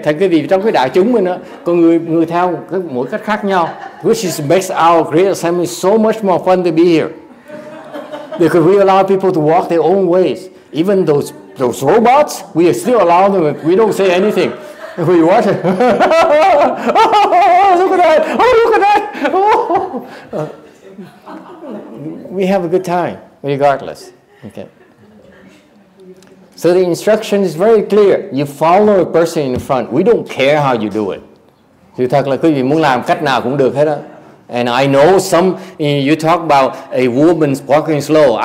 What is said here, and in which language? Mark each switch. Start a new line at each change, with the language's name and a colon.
Vietnamese: Thành quý vị trong cái đại chúng mình á, con người theo cái mỗi cách khác nhau,
English: which is makes our great assembly so much more fun to be here. Because we allow people to walk their own ways. Even those robots, we still allow them. We don't say anything. We watch it. Oh, look at that! Oh, look at that! Oh. We have a good time, regardless. Okay. So the instruction is very clear. You follow a person in front. We don't care how you do it.
Vietnamese: Sự thật là quý vị muốn làm cách nào cũng được hết á.
English: And I know some, you talk about a woman walking slow.